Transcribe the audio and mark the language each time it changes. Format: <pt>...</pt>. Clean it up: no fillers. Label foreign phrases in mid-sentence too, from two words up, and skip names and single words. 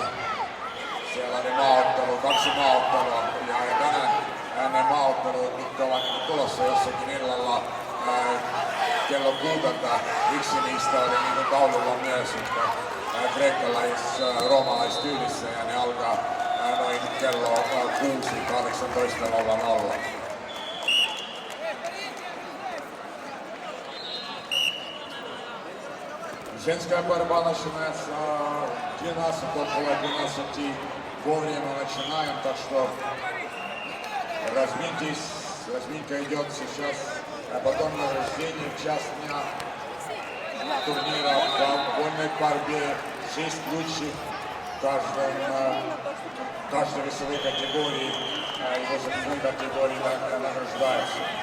<fi>Siellä oli maaottelu, 2 maaottelua ja tänään ne maaottelut, mitkä ovat tulossa jossakin illalla kello 6. Yksi niistä oli niin taululla myös kreikkalais-roomalais-tyylissä ja ne alkaa noin kello 6, 18.00.</fi> <ru>Женская борьба начинается 12, около 12 вовремя начинаем, так что разминьтесь, разминка идет сейчас, а потом награждение в час дня турнира в вольной борьбе, 6 лучших в каждой весовой категории, и в весовой категории награждаются.</ru>